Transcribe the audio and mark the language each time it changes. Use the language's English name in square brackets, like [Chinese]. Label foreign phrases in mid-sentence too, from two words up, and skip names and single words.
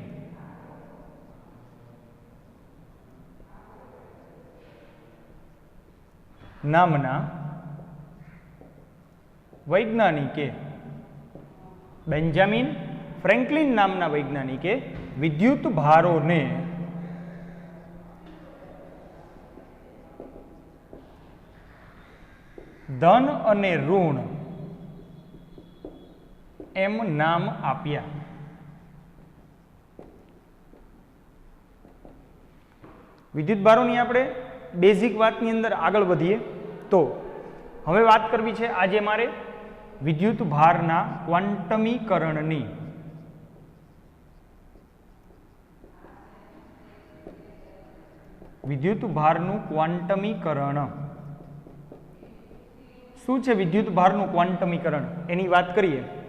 [Gujarati] નામના વૈજ્ઞાનિકે બેંજામિન ફ્રેંકલિન નામના વૈજ્ઞાનિકે વિદ્યુત ભારોને ધન અને ઋણ એમ નામ આપ્યા। વિદ્યુત ભારોની આપણે બેસિક વાતની અંદર આગળ વધીએ તો હવે વાત કરવી છે આજે મારે વિદ્યુત ભારના ક્વાંટમીકરણની। વિદ્યુત ભારનું ક્વાંટમીકરણ શું છે? વિદ્યુત ભારનું ક્વાંટમીકરણ એની વાત કરીએ।